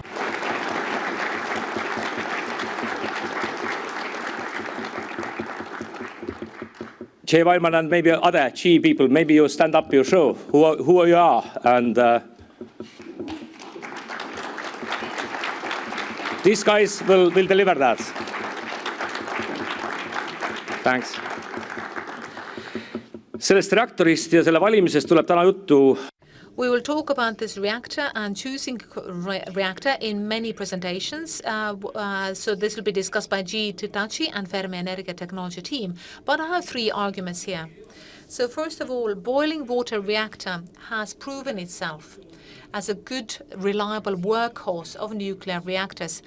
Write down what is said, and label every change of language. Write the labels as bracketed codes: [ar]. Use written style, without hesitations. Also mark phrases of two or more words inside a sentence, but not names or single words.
[en] Jay Weilman and maybe other GE people, maybe you stand up, you show who you are, and these guys will deliver that. Thanks. [et] Sellest reaktorist ja selle valimisest tuleb täna juttu. [en] We will talk about this reactor and choosing reactor in many presentations. So this will be discussed by GE Hitachi and Fermi Energia technology team. But I have 3 arguments here. So first of all, boiling water reactor has proven itself as a good, reliable workhorse of nuclear reactors.